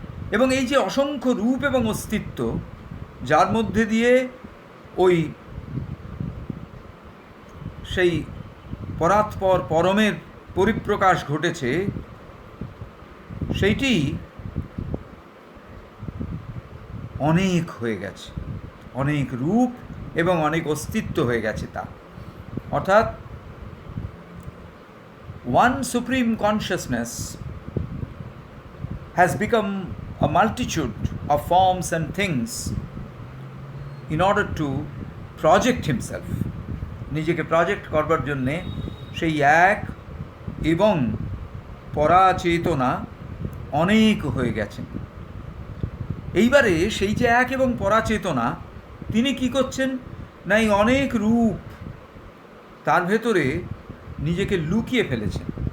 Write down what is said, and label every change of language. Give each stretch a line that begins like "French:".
Bangla: এবং এই যে অসংখ্য রূপ এবং অস্তিত্ব, যার মধ্যে দিয়ে ওই সেই পরাৎপর পরমের পরিপ্রকাশ ঘটেছে, সেইটি অনেক হয়ে গেছে, অনেক রূপ এবং অনেক অস্তিত্ব হয়ে গেছে তা। অর্থাৎ
English: one supreme consciousness has become a multitude of forms and things in order to project himself.
Bangla: নিজেকে প্রজেক্ট করবার জন্যে সেই এক এবং পরাচেতনা অনেক হয়ে গেছেন। এইবারে সেই যে এক এবং পরাচেতনা, তিনি কি করছেন না, এই অনেক রূপ তার ভেতরে নিজেকে লুকিয়ে ফেলেছেন।